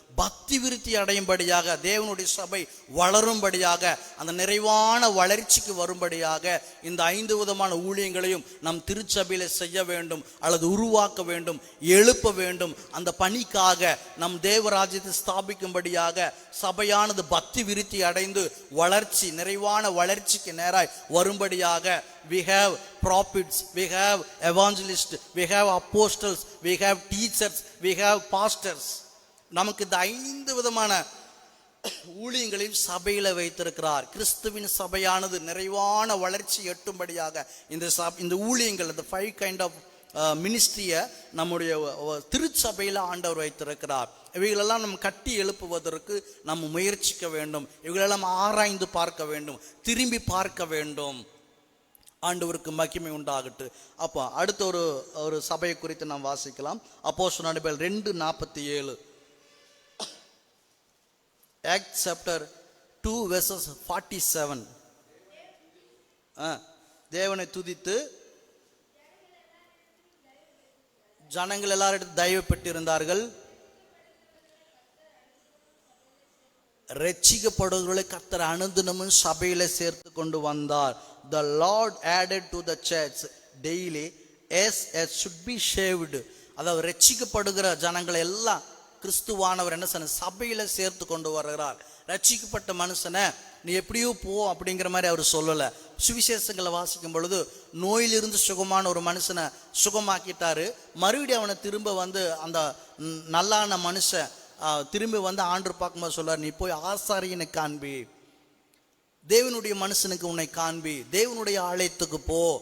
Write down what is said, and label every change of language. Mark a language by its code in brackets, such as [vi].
[ta] பக்தி விருத்தி அடையும்படியாக, தேவனுடைய சபை வளரும்படியாக, அந்த நிறைவான வளர்ச்சிக்கு வரும்படியாக இந்த 5 விதமான ஊழியங்களையும் நம் திருச்சபையில செய்ய வேண்டும் அல்லது உருவாக்க வேண்டும், எழுப்ப வேண்டும். அந்த பணிக்காக நம் தேவராஜ்யத்தை ஸ்தாபிக்கும்படியாக சபையானது பக்தி விருத்தி அடைந்து வளர்ச்சி, நிறைவான வளர்ச்சிக்கு நேராய் வரும்படியாக [en] we have prophets, we have evangelists, we have apostles, we have teachers, we have pastors. [ta] நமக்கு இந்த 5 விதமான ஊழியங்களையும் சபையில வைத்திருக்கிறார். கிறிஸ்துவின் சபையானது நிறைவான வளர்ச்சி எட்டும்படியாக இந்த ஊழியங்கள், இந்த 5 [en] kind of மினிஸ்ட்ரியை [ta] நம்முடைய திருச்சபையில ஆண்டவர் வைத்திருக்கிறார். இவைகளெல்லாம் நம்ம கட்டி எழுப்புவதற்கு நம்ம முயற்சிக்க வேண்டும். இவைகளெல்லாம் ஆராய்ந்து பார்க்க வேண்டும், திரும்பி பார்க்க வேண்டும். ஆண்டவருக்கு மகிமை உண்டாகட்டு. அப்போ அடுத்த ஒரு சபையை குறித்து நாம் வாசிக்கலாம். அப்போஸ்தலர் நடபடிகள் 2:47. [en] Acts chapter 2 verses 47. [ta] தேவனை துதித்து ஜனங்கள் எல்லாரும் தயவு பெற்றிருந்தார்கள். ரட்சிக்கப்படுவர்களை கர்த்தர் அனுதினமும் சபையில சேர்த்து கொண்டு வந்தார். [en] The Lord added to the church daily as should be saved. [ta] அதாவது ரட்சிக்கப்படுகிற ஜனங்களை எல்லாம் கிறிஸ்துவானவர் என்ன சொன்ன சபையில சேர்த்து கொண்டு வருகிறார். ரட்சிக்கப்பட்ட மனுஷனை நீ எப்படியோ போ அப்படிங்கிற மாதிரி அவர் சொல்லல. சுவிசேஷங்களை வாசிக்கும் பொழுது நோயிலிருந்து சுகமான ஒரு மனுஷனை சுகமாக்கிட்டாரு. மறுபடியும் அவனை திரும்ப வந்து அந்த நல்லான மனுஷன் திரும்பி வந்து ஆண்டவர் பார்க்கும்போது சொல்றார், நீ போய் ஆசாரியனை காண்பி, தேவனுடைய மனுஷனுக்கு உன்னை காண்பி, தேவனுடைய ஆலயத்துக்கு போ.